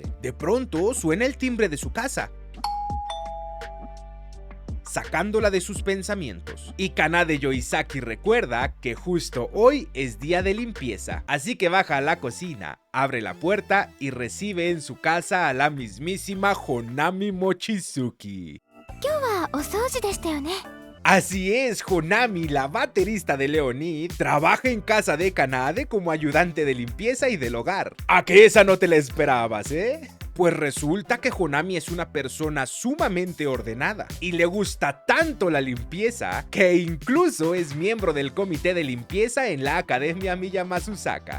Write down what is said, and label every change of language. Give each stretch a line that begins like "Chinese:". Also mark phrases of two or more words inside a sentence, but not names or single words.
Spanish: De pronto suena el timbre de su casa, sacándola de sus pensamientos. Y Kanade Yoizaki recuerda que justo hoy es día de limpieza, así que baja a la cocina, abre la puerta y recibe en su casa a la mismísima Honami Mochizuki.
Japanese: 今日はお掃除でしたよね。
Spanish: Así es, Honami, la baterista de Leonid, trabaja en casa de Kanade como ayudante de limpieza y del hogar. ¿A que esa no te la esperabas, eh? Pues resulta que Honami es una persona sumamente ordenada y le gusta tanto la limpieza que incluso es miembro del comité de limpieza en la Academia Miyamazusaka.